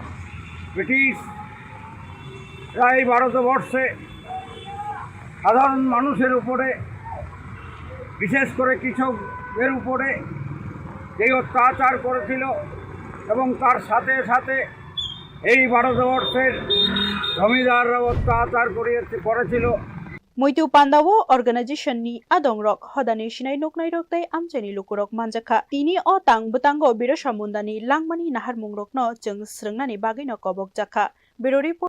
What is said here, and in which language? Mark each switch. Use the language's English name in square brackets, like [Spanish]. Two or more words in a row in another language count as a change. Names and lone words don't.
[Bangla] ব্রিটিশরা এই ভারতবর্ষে সাধারণ মানুষের উপরে বিশেষ করে কৃষকদের উপরে যেই অত্যাচার করেছিল এবং তার সাথে সাথে এই ভারতবর্ষের জমিদাররাও অত্যাচার করেছিল [Kok Borok] Muitu Pandawo Organization ni Adong Rok Hodani Shinai Noknai Rok Tei Amchani Lukurok Manjaka Tini O Tang Butango Birasamundani Langmani Nahar Mungrokno Jeng Srungnani Bagino Kobok Jaka Birori